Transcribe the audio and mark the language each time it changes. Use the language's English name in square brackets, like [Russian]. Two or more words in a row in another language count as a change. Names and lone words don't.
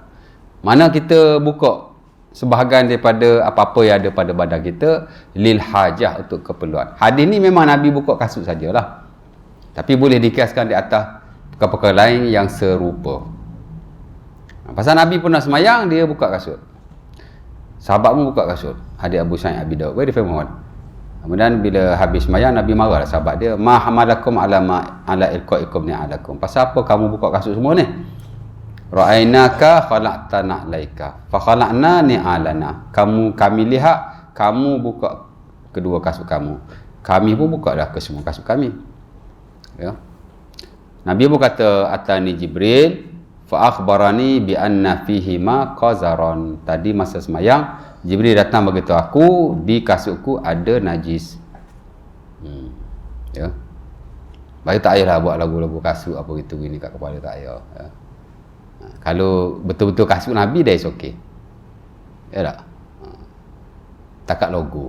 [Malay] Mana kita buka sebahagian daripada apa-apa yang ada pada badan kita [Arabic] للحاجة, [Malay] untuk keperluan. Hadis ni memang Nabi buka kasut sajalah. Tapi boleh dikiaskan di atas perkara-perkara lain yang serupa. Pasal Nabi pernah semayang, dia buka kasut. Sahabat pun buka kasut. Hadis Abu Sa'id Abi Daud. [English] Very famous one. [Malay] Kemudian bila habis semayang, Nabi marah lah sahabat dia. [Arabic] ما حملكم على إلقائكم نعالكم. [Malay] Pasal apa kamu buka kasut semua ni? [Arabic] رأيناك خلعت نعليك فخلعنا نعالنا. [Malay] Kami lihat kamu buka kedua kasut kamu. Kami pun bukalah ke semua kasut kami. Ya. Nabi pun kata [Arabic] أتاني جبريل فأخبرني بأن فيهما قذرا. [Malay] Tadi masa semayang Jibril datang beritahu aku di kasutku ada najis. Ya. Baik, tak payahlah buat lagu-lagu kasut apa gitu gini kat kepala, tak payah. Ya. Kalau betul-betul kasut Nabi dah [English] is okey. [Malay] Ya tak? Takat logo.